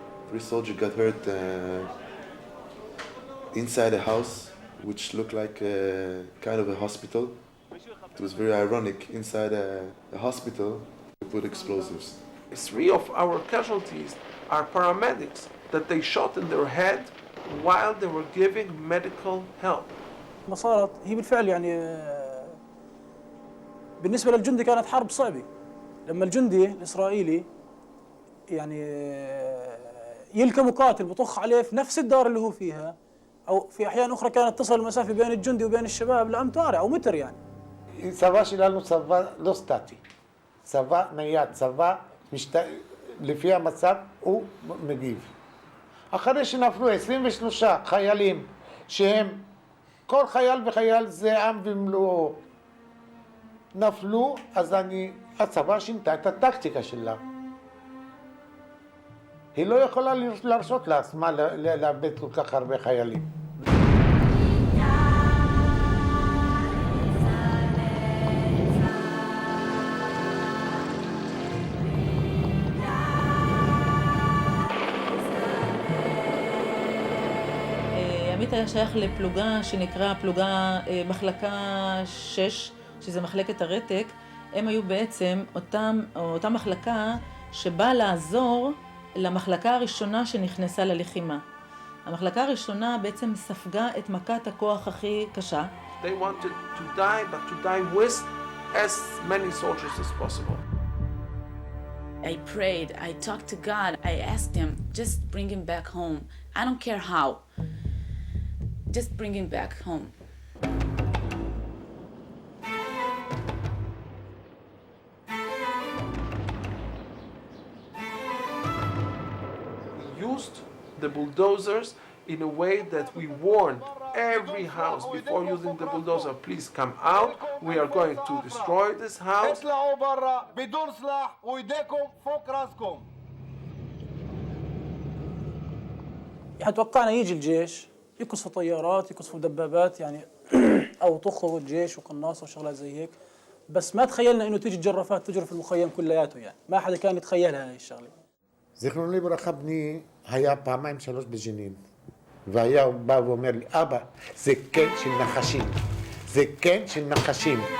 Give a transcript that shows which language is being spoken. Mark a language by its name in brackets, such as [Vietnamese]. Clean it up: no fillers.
[English] 3 soldiers got hurt inside a house, which looked like kind of a hospital. It was very ironic. Inside a hospital, they put explosives. 3 of our casualties are paramedics that they shot in their head while they were giving medical help. [Arabic] ما صارت هي بالفعل يعني بالنسبة للجندي كانت حرب صعبة. لما الجندي الإسرائيلي يعني يلقى مقاتل بطخ عليه في نفس الدار اللي هو فيها، أو في أحيان أخرى كانت تصل المسافة بين الجندي وبين الشباب لأمتار أو متر يعني. [Hebrew] צבא שלנו צבא לא סטטי, צבא נייד, צבא לפי המצב הוא מגיב. אחרי שנפלו 23 חיילים שהם כל חייל וחייל זה עם ומלואו נפלו, אז הצבא שינתה את הטקטיקה שלה. היא לא יכולה להרשות לעצמה לאבד כל כך הרבה חיילים. עמית היה שייך לפלוגה שנקרא פלוגה מחלקה 6, שזה מחלקת הרתק. הם היו בעצם אותה מחלקה שבאה לעזור למחלקה הראשונה שנכנסה ללחימה. המחלקה הראשונה בעצם ספגה את מכת הכוח הכי קשה. [English] They wanted to die, but to die with as many soldiers as possible. I prayed, I talked to God, I asked him, just bring him back home. I don't care how. Just bring him back home. We used the bulldozers in a way that we warned every house before using the bulldozer, please come out, we are going to destroy this house. [Arabic] يعني توقعنا يجي الجيش يقصفوا طيارات يقصفوا دبابات يعني او طخوا الجيش وقناصه وشغلات زي هيك، بس ما تخيلنا انه تيجي الجرافات تجرف المخيم كلياته، يعني ما حدا كان يتخيلها هاي الشغله. [Hebrew] זיכרונו לברכה, בני היה פעמיים שלוש בג'נין, והיה בא ואומר לי, אבא, זה קן של נחשים, זה קן של נחשים.